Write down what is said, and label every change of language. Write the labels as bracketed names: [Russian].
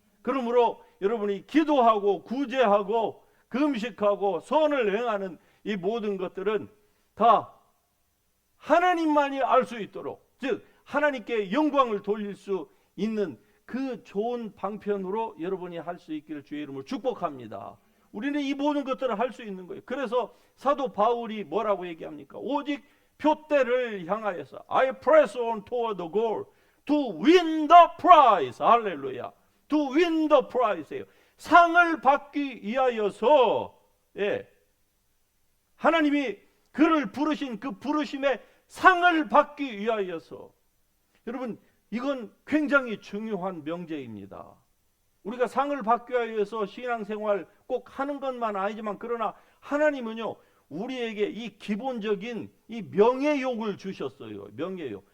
[Korean] 그러므로 여러분이 기도하고 구제하고 금식하고 선을 행하는 이 모든 것들은 다 하나님만이 알 수 있도록, 즉 하나님께 영광을 돌릴 수 있는 그 좋은 방편으로 여러분이 할 수 있기를 주의 이름으로 축복합니다. 우리는 이 모든 것들을 할 수 있는 거예요. 그래서 사도 바울이 뭐라고 얘기합니까? 오직 표대를 향하여서 [English] I press on toward the goal to win the prize. [Korean] 할렐루야. [English] To win the prize예요. [Korean] 상을 받기 위하여서, 예, 하나님이 그를 부르신 그 부르심의 상을 받기 위하여서. 여러분, 이건 굉장히 중요한 명제입니다. 우리가 상을 받기 위해서 신앙생활 꼭 하는 것만 아니지만, 그러나 하나님은요 우리에게 이 기본적인 이 명예욕을 주셨어요. 명예욕.